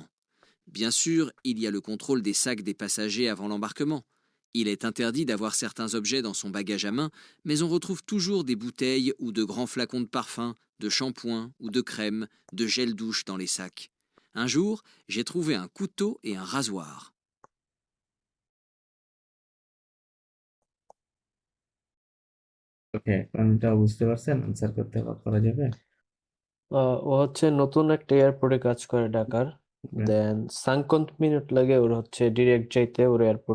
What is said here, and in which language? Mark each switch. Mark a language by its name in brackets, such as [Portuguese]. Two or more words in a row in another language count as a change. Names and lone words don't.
[French] Bien sûr, il y a le contrôle des sacs des passagers avant l'embarquement. Il est interdit d'avoir certains objets dans son bagage à main, mais on retrouve toujours des bouteilles ou de grands flacons de parfum, de shampoing ou de crème, de gel douche dans les sacs. Un jour, j'ai trouvé un couteau et un rasoir. [Bangla] ওকে, কোনটা বুঝতে পারছেন? আনসার করতে করা যাবে? ও হচ্ছে নতুন একটা এয়ারপোর্টে কাজ করে ঢাকার, দেন 50 মিনিট লাগে ওর হচ্ছে ডিরেক্ট যাইতে ওর এয়ারপোর্টে।